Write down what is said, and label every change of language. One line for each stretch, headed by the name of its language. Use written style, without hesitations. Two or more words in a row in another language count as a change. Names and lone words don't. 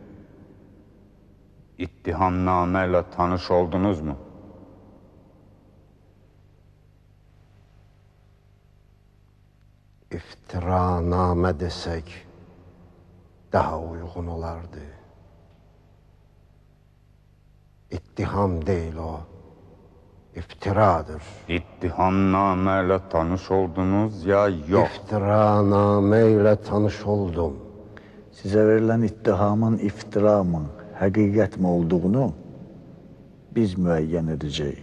Turkish: İttihamname ile tanış oldunuz mu?
Azerbaijani: İftiraname desək daha uyğun olardı. İttiham deyil o, iftiradır.
Turkish: İttihamname ile tanış oldunuz ya yok?
Azerbaijani: İftiraname ilə tanış oldum.
Turkish: Size verilen ittihamın iftira mı, hakikat mi olduğunu biz müeyyen edeceğiz.